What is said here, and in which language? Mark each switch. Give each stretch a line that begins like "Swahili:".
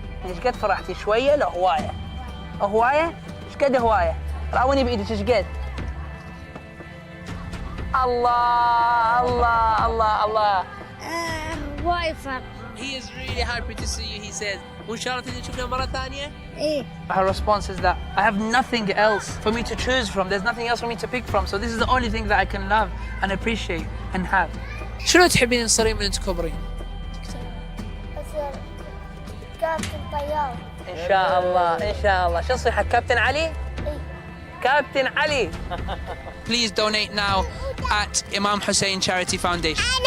Arabic: ايش قد فرحتي؟ شوية لا هواية؟ هواية؟ ايش قد هواية؟ راوني بإيدك ايش قد؟ الله الله الله الله. هواي فرح.
English: He is really happy to see you, he says.
Arabic: وإن شاء الله تجي تشوفنا مرة ثانية. إيه.
English: Her response is that I have nothing else for me to choose from. There's nothing else for me to pick from. So this is the only thing that I can love and appreciate and have.
Arabic: شنو تحبين تصيرين من تكبرين؟ أصير كابتن طيار. إن شاء الله إن شاء الله. شو تصير حق كابتن علي؟ إيه. كابتن علي.
English: Please donate now at Imam Hussein Charity Foundation.